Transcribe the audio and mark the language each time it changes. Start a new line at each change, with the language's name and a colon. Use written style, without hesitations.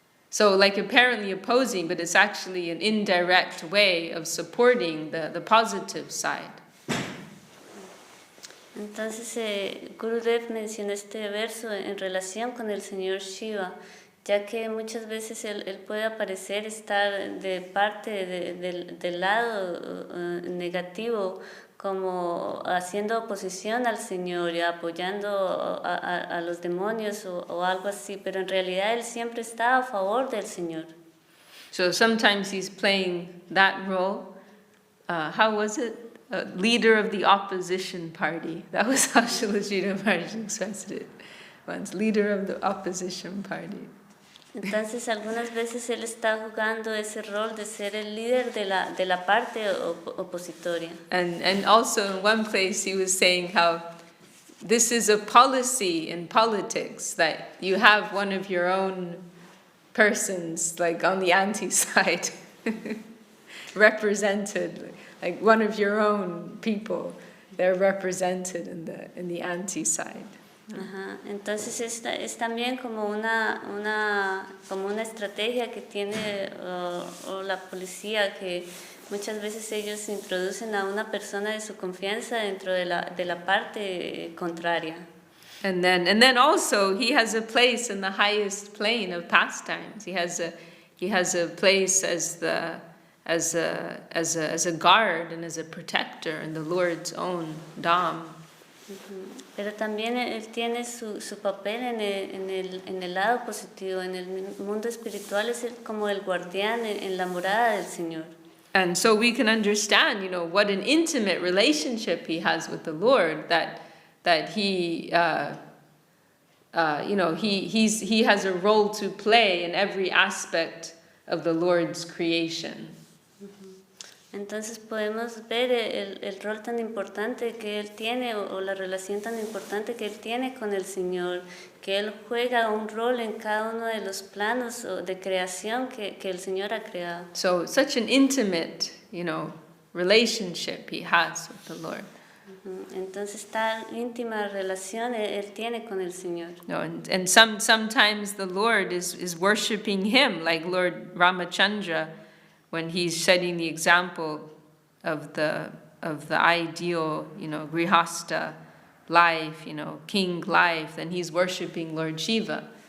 English: So like apparently opposing, but it's actually an indirect way of supporting the positive side.
Spanish: Entonces, Gurudev menciona este verso en relación con el Señor Shiva, ya que muchas veces él puede aparecer estar de parte del lado negativo, como haciendo oposición al Señor y apoyando a los demonios o algo así, pero en realidad él siempre está a favor del Señor.
English: So sometimes he's playing that role. How was it? Leader of the opposition party. That was how Srila Sridhar Maharaj expressed it once. Leader of the opposition party.
Spanish: Entonces algunas veces él está jugando ese rol de ser el líder de la parte opositoria.
English: And also in one place he was saying how this is a policy in politics, that you have one of your own persons like on the anti-side represented, like one of your own people, they're represented in the anti-side. Ajá.
Spanish: Entonces es también como una estrategia que tiene o la policía, que muchas veces ellos introducen a una persona de su confianza dentro de la parte contraria.
English: And then also he has a place in the highest plane of pastimes. He has a place as a guard and as a protector in the Lord's own Dham.
Spanish: Pero también él tiene su papel en el lado positivo, en el mundo espiritual es como el guardián en la morada del Señor.
English: And so we can understand, what an intimate relationship he has with the Lord, that he, he has a role to play in every aspect of the Lord's creation.
Spanish: Entonces podemos ver el rol tan importante que él tiene o la relación tan importante que él tiene con el Señor, que él juega un rol en cada uno de los planos de creación que el Señor ha creado.
English: So such an intimate, relationship he has with the Lord.
Spanish: Entonces tan íntima relación él tiene con el Señor.
English: And sometimes the Lord is worshiping him, like Lord Ramachandra, when he's setting the example of the ideal, grihasta life, king life, then he's worshiping Lord Shiva.